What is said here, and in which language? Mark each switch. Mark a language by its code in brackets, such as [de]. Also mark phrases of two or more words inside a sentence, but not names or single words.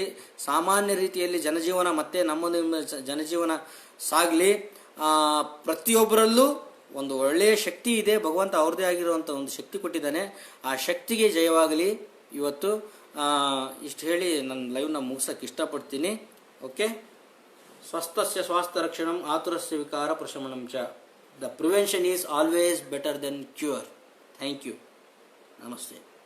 [kn] ಸಾಮಾನ್ಯ ರೀತಿಯಲ್ಲಿ ಜನಜೀವನ ಮತ್ತೆ ನಮ್ಮ ಜನಜೀವನ ಸಾಗಲಿ. ಪ್ರತಿಯೊಬ್ಬರಲ್ಲೂ ಒಂದು ಒಳ್ಳೆಯ ಶಕ್ತಿ ಇದೆ, ಭಗವಂತ ಅವ್ರದ್ದೇ ಆಗಿರುವಂಥ ಒಂದು ಶಕ್ತಿ ಕೊಟ್ಟಿದ್ದಾನೆ. ಆ ಶಕ್ತಿಗೆ ಜಯವಾಗಲಿ. ಇವತ್ತು ಇಷ್ಟು ಹೇಳಿ ನನ್ನ ಲೈವ್ನ ಮುಗಿಸೋಕ್ಕೆ ಇಷ್ಟಪಡ್ತೀನಿ. ಓಕೆ. [sa] ಸ್ವಸ್ಥಸ್ಯ ಸ್ವಾಸ್ಥ್ಯ ರಕ್ಷಣಂ ಆತುರಸ್ಯ ವಿಕಾರ ಪ್ರಶಮನಂ ಚ. [en] the prevention is always better than cure. thank you. ನಮಸ್ತೆ.